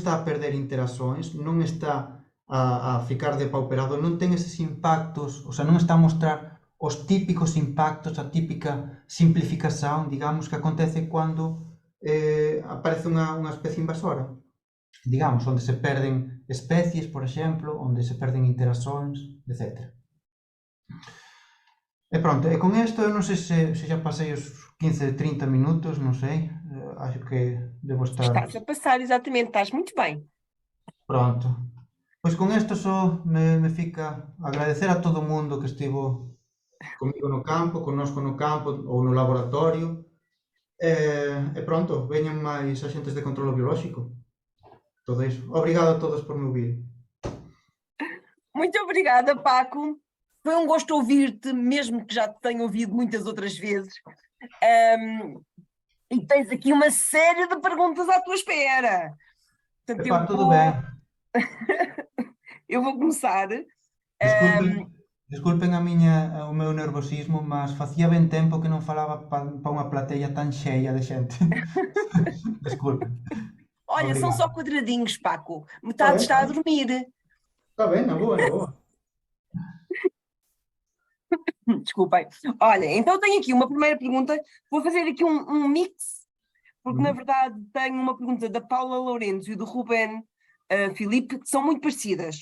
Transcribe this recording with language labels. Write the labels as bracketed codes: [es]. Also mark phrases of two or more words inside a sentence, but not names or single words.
[gl] está a perder interaccións, non está a ficar depauperado, non ten eses impactos, o sea, non está a mostrar os típicos impactos, a típica simplificación, digamos, que acontece cando aparece unha especie invasora, digamos, onde se perden especies, por exemplo, onde se perden interaccións, etc. E pronto, e con isto, eu non sei se xa pasei os 15-30 minutos, non sei, acho que debo estar... [pt] Estás a passar, exatamente, estás muito bem. [gl] Pronto. Pois con isto só me fica agradecer a todo o mundo que estivo comigo no campo, connosco no campo ou no laboratorio. E pronto, veñan máis axentes de controlo biolóxico. Todo iso. [pt] Obrigado a todos por me ouvir. Muito obrigada, Paco. Foi um gosto ouvir-te, mesmo que já te tenha ouvido muitas outras vezes. E tens aqui uma série de perguntas à tua espera. Portanto, Epá, tudo bem. eu vou começar. [gl] Desculpen o meu nervosismo, mas facía ben tempo que non falaba para unha plateia tan cheia de xente. Desculpen. [pt] Olha, são Obrigado. só quadradinhos, Paco. Está Metade bem, está a dormir. está bem, na boa, na boa. Desculpem. Olha, então tenho aqui uma primeira pergunta. Vou fazer aqui um mix, porque na verdade tenho uma pergunta da Paula Lourenço e do Ruben Filipe, que são muito parecidas.